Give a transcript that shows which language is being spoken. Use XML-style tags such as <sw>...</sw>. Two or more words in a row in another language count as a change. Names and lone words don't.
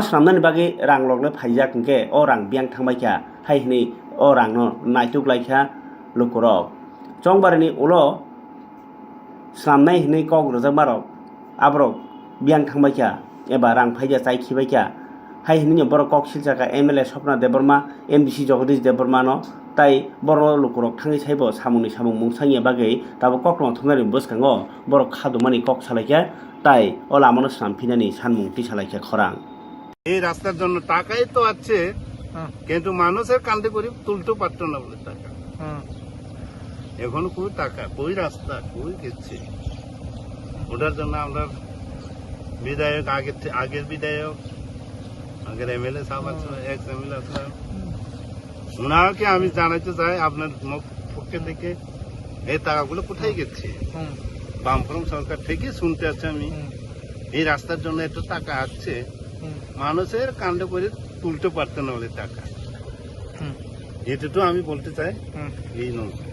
<brx>स्रामनानि बागै रां लग्ले फाइजा कंके अ रां बियां थांबायखा हायहनि अ रां न नायतुगलायखा लोकरक चंबारिनि उलो स्रामनाय हनै कक रजा मारक आब्रक बियां थांबायखा एबा रां फाइजा चाइखिबायखा हायहनि बर कक सिलजाका एमएलए सपना देबर्मा एमबीसी जगदीश देबर्मा न ताई बर लोकरक थाङै साइबो सामुनि सामुं मुंसाङिया बागै ताबो ककलङ थुंनारि बसखाङो बर खादुमानि कक सालायखा ताइ ओ लामानो स्रामफिनानि सानमुक्ति सालाइखा खरां</brx> <bn>এই রাস্তার জন্য টাকাই তো আছে কিন্তু মানুষের কান্দে করে তুলতে পারতো না বলে টাকা এখন কই টাকা কই রাস্তা কই গেছে ওটার জন্য আমরা বিধায়ক আগের বিধায়ক আগের এমএলএ সাহেব আছে</bn> <en>ex MLA</en> <bn>আছে ওনাকে আমি জানাতে চাই আপনার পক্ষে থেকে এই টাকাগুলো কোথায় গেছে বামফ্রম সরকার থেকে শুনতে আছে আমি এই রাস্তার জন্য একটু টাকা আসছে মানুষের কাণ্ড করে তুলতে পারতো না বলে টাকা এটুকু আমি বলতে চাই এই নয়</bn>